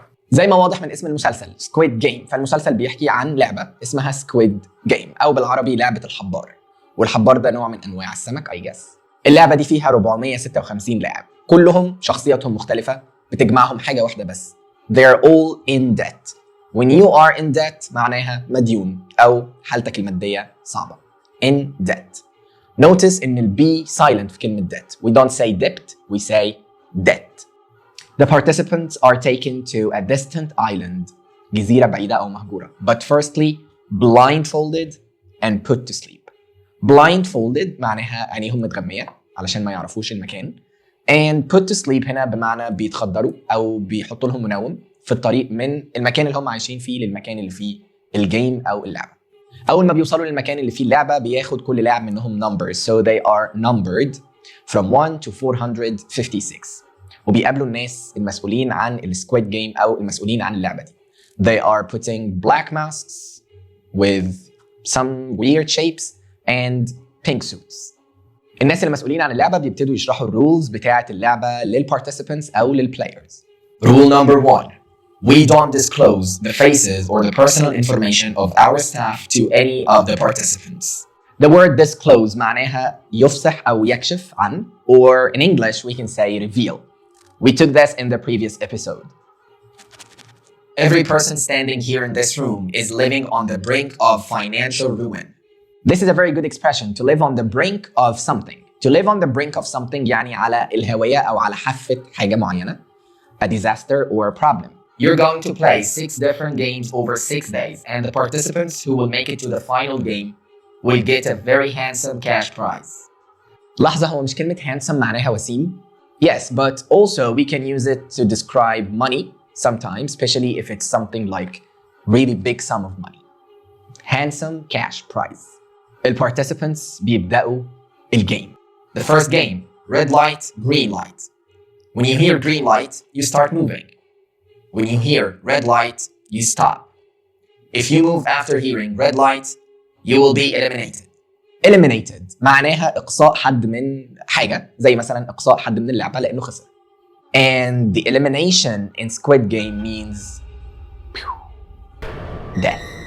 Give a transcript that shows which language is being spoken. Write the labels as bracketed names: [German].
[Arabic] زي ما واضح من اسم المسلسل Squid Game، فالمسلسل بيحكي عن لعبة اسمها Squid Game أو بالعربي لعبة الحبار، والحبار ده نوع من أنواع السمك I guess. اللعبة دي فيها 456 لاعب، كلهم شخصياتهم مختلفة، بتجمعهم حاجة واحدة بس: [English] they're all in debt. when you are in debt [Arabic] معناها مديون أو حالتك المادية صعبة. [English] in debt. notice إن ال B silent [Arabic] في كلمة [English] debt. we don't say debt, we say debt. The participants are taken to a distant island, [Arabic] جزيرة بعيدة أو مهجورة, [English] but firstly blindfolded and put to sleep. [Arabic] blindfolded معناها عينيهم متغمية علشان ما يعرفوش المكان, [English] and put to sleep [Arabic] هنا بمعنى بيتخدروا أو بيحطوا لهم منوم في الطريق من المكان اللي هم عايشين فيه للمكان اللي فيه الجيم أو اللعبة. أول ما بيوصلوا للمكان اللي فيه اللعبة بياخد كل لاعب منهم numbers, [English] so they are numbered from 1 to 456. [Arabic] وبيقابلوا الناس المسؤولين عن السكويد جيم أو المسؤولين عن اللعبة دي. [English] They are putting black masks with some weird shapes and pink suits. [Arabic] الناس المسؤولين عن اللعبة بيبتدوا يشرحوا الرولز بتاعة اللعبة للparticipants أو للplayers. [English] Rule number 1. We don't disclose the faces or the personal information of our staff to any of the participants. The word disclose [Arabic] معناها يفصح أو يكشف عن, [English] or in English we can say reveal. We took this in the previous episode. Every person standing here in this room is living on the brink of financial ruin. This is a very good expression, to live on the brink of something. To live on the brink of something [Arabic] يعني على الهوية أو على حافة حاجة معينة. [English] A disaster or a problem. You're going to play 6 different games over 6 days, and the participants who will make it to the final game will get a very handsome cash prize. [Arabic] لحظة, هو مش كلمة [English] handsome [Arabic] معناها وسيم؟ [English] Yes, but also we can use it to describe money sometimes, especially if it's something like really big sum of money. Handsome cash prize. The participants [Arabic] بيبدأوا الجيم. [English] The first game, red light, green light. When you hear green light, you start moving. When you hear red light, you stop. If you move after hearing red light, you will be eliminated. [Arabic] Eliminated معناها إقصاء حد من حاجة, زي مثلا إقصاء حد من اللعبة لأنه خسر. [English] And the elimination in Squid Game means death.